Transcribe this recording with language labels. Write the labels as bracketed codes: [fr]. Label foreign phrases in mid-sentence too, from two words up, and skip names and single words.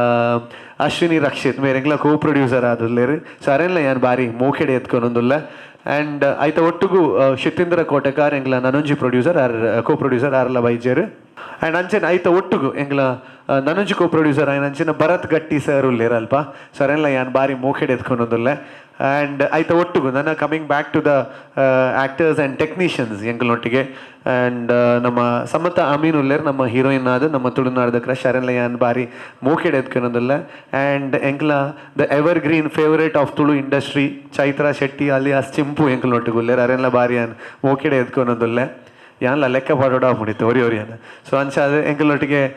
[tcy] ಅಶ್ವಿನಿ ರಕ್ಷಿತ್ ಮೇರೆ ಎಂಕಲ [en] co producer [tcy] ಆದುಲ್ಲೇರು ಸೊ ಅರೆಲ್ಲ ಯಾನು ಬಾರಿ ಮೋಕೆಡೆ ಎತ್ಕೊಂಡೊಂದುಲ್ಲ ಆ್ಯಂಡ್ ಆಯ್ತ ಒಟ್ಟಿಗೂ ಶಿತೀಂದ್ರ ಕೋಟೆಕಾರ್ ಎಂಗ್ಲ ನನೊಂಜಿ ಪ್ರೊಡ್ಯೂಸರ್ ಆರ್ [en] co producer [tcy] ಆರ್ಲ ಬೈಜೇರು ಆ್ಯಂಡ್ ಅಂಚನೆ ಆಯ್ತ ಒಟ್ಟಿಗೂ ಎಂಗ್ಲ ನನೊಂಜಿ [en] co producer [tcy] ಆಯ್ನ ಅಂಚಿನ ಭರತ್ ಗಟ್ಟಿ ಸರ್ ಉಲ್ಲೇರು ಅಲ್ಪ ಸೊ ಅರೆಲ್ಲ ಯಾನು ಬಾರಿ ಮೋಕೆಡೆ ಎತ್ಕೊಂಡೊಂದುಲ್ಲ ಆ್ಯಂಡ್ ಆಯ್ತ ಒಟ್ಟಿಗೂ ನನ್ನ [en] coming back to the actors and technicians [tcy] ಎಂಕಲೊಟ್ಟಿಗೆ ಆ್ಯಂಡ್ ನಮ್ಮ ಸಮತ ಅಮೀನ್ ಉಲ್ಲೇರು ನಮ್ಮ ಹೀರೋಯಿನ್ ಆದ ನಮ್ಮ ತುಳುನಾಡದ ಕ್ರಶ್ ಅರೆಲ್ಲ ಯಾನ್ ಬಾರಿ ಮೂಕೆಡ್ ಎತ್ಕೊಳೋದಿಲ್ಲ ಆ್ಯಂಡ್ ಎಂಕ್ಲ [en] the evergreen favourite of Tulu industry [tcy] ಚೈತ್ರಾ ಶೆಟ್ಟಿ ಅಲ್ಲಿ ಆ ಚಿಂಪು ಎಂಕಲೊಟ್ಟಿಗೆ ಉಲ್ಲೇರು ಅರೆಲ್ಲ ಬಾರಿ ಯಾನ್ ಮೂಕೆಡೆ ಎತ್ಕೊಳೋದಿಲ್ಲ ಯಾನ್ಲ ಲೆಕ್ಕ ಪಾಡೋಡ ಮುಡಿತು ಒರಿಯನ್ನ ಸೊ ಅಂಚಾದ ಎಂಕಲೊಟ್ಟಿಗೆ